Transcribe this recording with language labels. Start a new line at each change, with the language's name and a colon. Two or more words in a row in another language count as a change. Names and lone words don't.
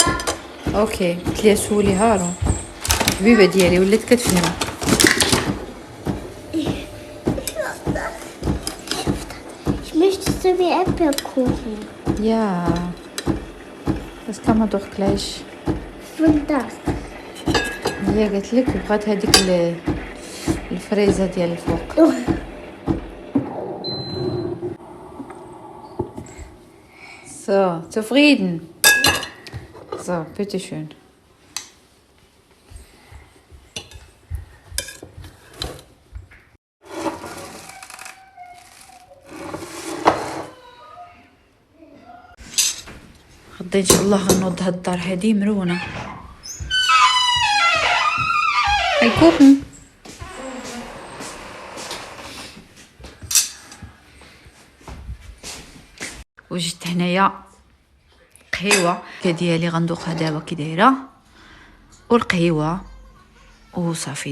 Arabic: Okay, تليسوا لي هارون حبيبه ديالي ولات كتفهم.
German: Möchtest du mir Erdbeerkuchen? Ja, das kann man doch gleich. Und das?
Arabic: هي قالت لك بغات هذيك الفريزه ديال الفوق.
German: So, zufrieden? So, bitte schön.
Arabic: غدا ان شاء الله غنوض هاد الدار هادي مرونه. الكوخن وجدت هنايا قهيوه ديالي غندوقها دابا كي دايره، والقهيوه وصافي.